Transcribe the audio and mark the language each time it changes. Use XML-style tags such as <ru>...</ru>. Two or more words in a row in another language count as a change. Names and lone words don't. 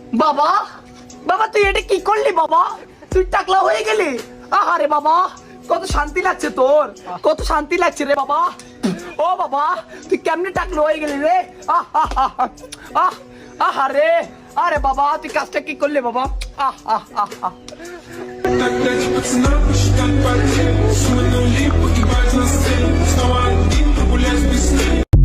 <bn>বাবা, বাবা তুই এটা কি করলি বাবা? তুই টাকলা হয়ে গেলি। আহারে বাবা, কত শান্তি লাগছে তোর, কত শান্তি লাগছে রে বাবা। ও বাবা, তুই কেমনে টাকলা হয়ে গেলি রে? আহ আহ আহ আহ আহারে, আরে বাবা তুই কাজটা কি করলি বাবা? আহ আহ আহ আহ</bn> <ru>Так дать пацанам посчитать потери. Суммы нули, погибать на сцене. Снова один, прогулять без сна.</ru>